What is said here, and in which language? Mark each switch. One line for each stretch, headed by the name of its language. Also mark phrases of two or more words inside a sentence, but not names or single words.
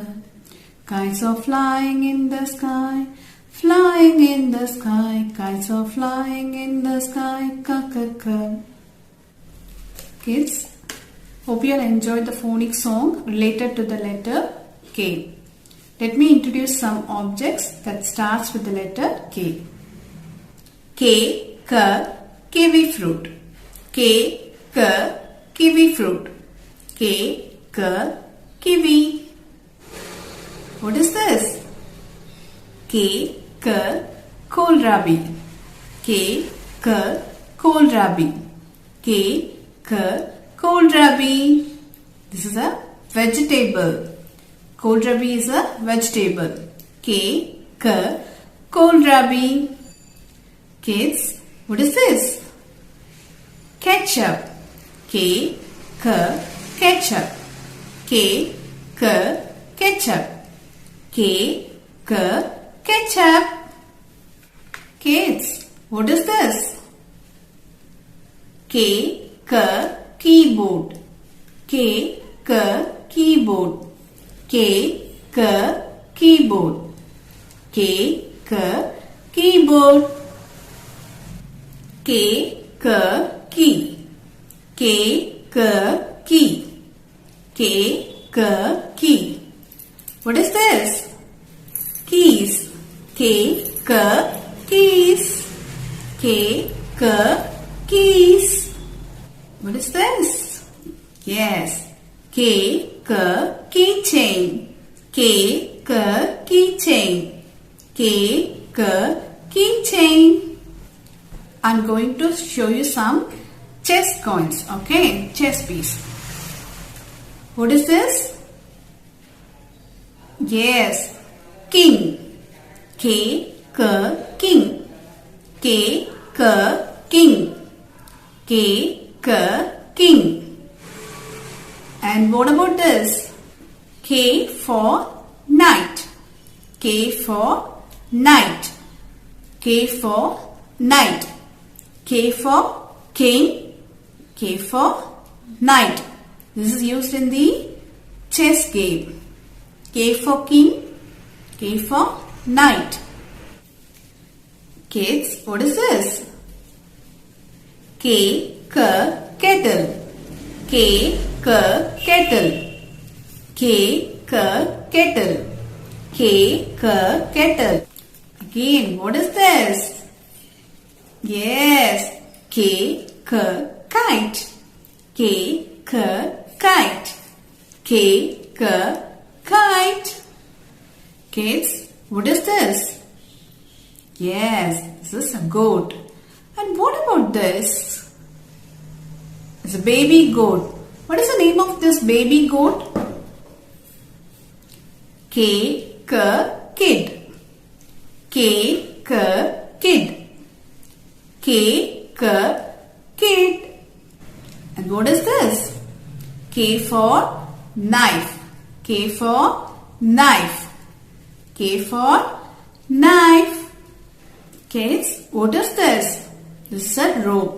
English: Kites are flying in the sky, flying in the sky. Kites are flying in the sky, ka-ka-ka. Kids, hope you all enjoyed the phonic song related to the letter K. Let me introduce some objects that starts with the letter K. K, ka, kiwi fruit. K, ka, kiwi fruit. K, ka, kiwi. What is this? K, ka, kohlrabi. K, ka, kohlrabi. K, ka, kohlrabi. This is a vegetable. Kohlrabi is a vegetable. K, ka, kohlrabi. Kids, what is this? Ketchup. K, ka, ketchup. K, ka, ketchup. K, ka, ketchup. Kids, what is this? K, ka, keyboard. K, ka, keyboard. K, ka, keyboard. K, ka, keyboard. K, ka, key. K, ka, key. K, ka, key. What is this? Keys. K, ka, keys. K, ka, keys. What is this? Yes. K, ka, keychain. K, ka, keychain. K, ka, keychain. I'm going to show you some chess coins. Okay, chess piece. What is this? Yes, king. K, ka, king. K, ka, king. K, ka, king. And what about this? K for knight. K for knight. K for knight. K for king. K for knight. This is used in the chess game. K for king. K for knight. Kids, what is this? K, ka, kettle. K, ka, kettle. K, ka, kettle. K, ka, kettle. Again, what is this? Yes, K, ka, kite. K, ka, kite. K, ka, kite. Kids, what is this? Yes, this is a goat. And what about this? It's a baby goat. What is the name of this baby goat? K, ka, kid. K, ka, kid. K, ka, kid. And what is this? K for knife. K for knife. K for knife. Kids, what is this? This is a rope.